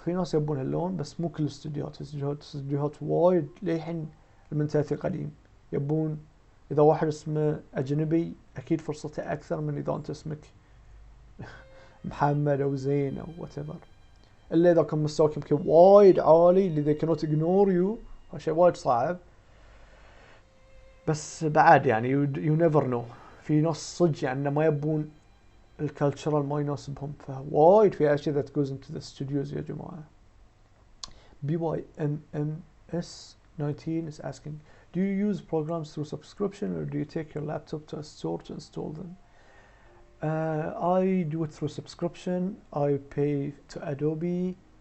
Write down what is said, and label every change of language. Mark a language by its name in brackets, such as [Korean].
[Arabic] في ناس يبون هاللون، بس مو كل الاستديوهات. استديوهات وايد للحين المنتاليتي القديم، يبون اذا واحد اسمه اجنبي اكيد فرصته اكثر من اذا انت اسمك محمد او زين او whatever. الا اذا كان مستواك يمكن وايد عالي اللي [English] they cannot ignore you، [Arabic] هالشيء وايد صعب. بس بعد [English] you never know. [Arabic] في ناس صدق ما يبون الكالتشرال ما يناسبهم، فوايد في اشياء [English] that goes into the studios [Arabic] يا جماعة. [English] BYMMS19 is asking, do you use programs through subscription or do you take your laptop to a store to install them? I do it through subscription. I pay to Adobe.